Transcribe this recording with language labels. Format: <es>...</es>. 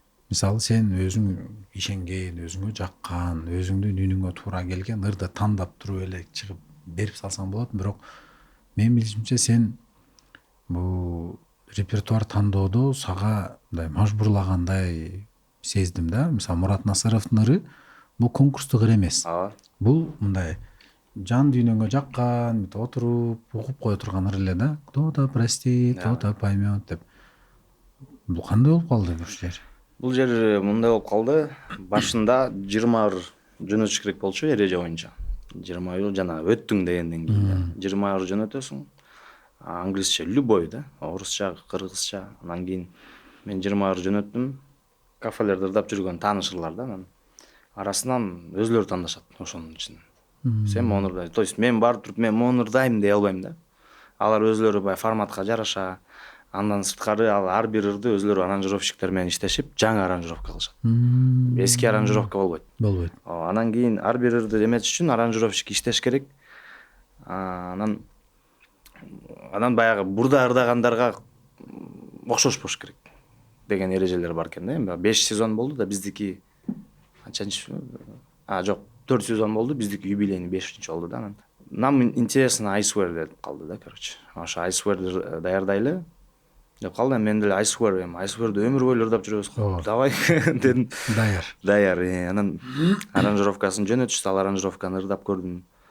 <ky>Мисалы сен өзүң ишенген, өзүңө жаккан, өзүңдүн үнүңө туура келген ырды тандап туруп эле чыгып берип салсаң болот, бирок менин билишимче сен бул репертуар тандоодо сага мындай мажбурлагандай сездим да. Мисалы Мурат Насыровдун ыры бул конкурстук ыр эмес. Ооба. Бул мындай жан дүйнөңө жаккан, бүт отуруп угуп кое турган ыр эле да.</ky> <ru>Кто-то простит, кто-то поймет</ru> <ky>деп. Бул кандай болуп калды бул жер? Бул жер мындай болуп калды. Башында 20 ыр жөнөтүш керек болчу эреже боюнча. 20 ыр жана өттүң дегенден кийин 20 ыр жөнөтөсүң. Англисче любой да, орусча, кыргызча. Анан кийин мен 20 ыр жөнөттүм. Кафелерде ырдап жүргөн тааныш ырлар да. Анан арасынан өзүлөрү тандашат ошонун ичинен. Сен мону ырдай.</ky> <ru>То есть</ru> <ky>мен барып туруп мен мону ырдайм дей албайм да. Алар өзүлөрү баягы форматка жараша, андан сырткары ал ар бир ырды өзүлөрү аранжировщиктер менен иштешип, жаңы аранжировка кылышат. Эски аранжировка болбойт. Болбойт. Анан кийин ар бир ырды эметиш үчүн аранжировщик иштеш керек. Анан баягы бурда ырдагандарга окшош болуш керек деген эрежелер бар экен да. Эми 5 сезон болду да, биздики канчанчы? Жок, 4 сезон болду, биздики юбилейный 5-чи болду да. Анан</ky> <ru>нам интересно</ru> <ky>I swear деп калды да, короче. Ошо I swear даярдайлы деп калды. Мен деле I swear ды өмүр бою ырдап жүрөбүз го. Давай дедим. Даяр. Анан аранжировкасын жөнөтүштү, ал аранжировканы ырдап көрдүм.</ky>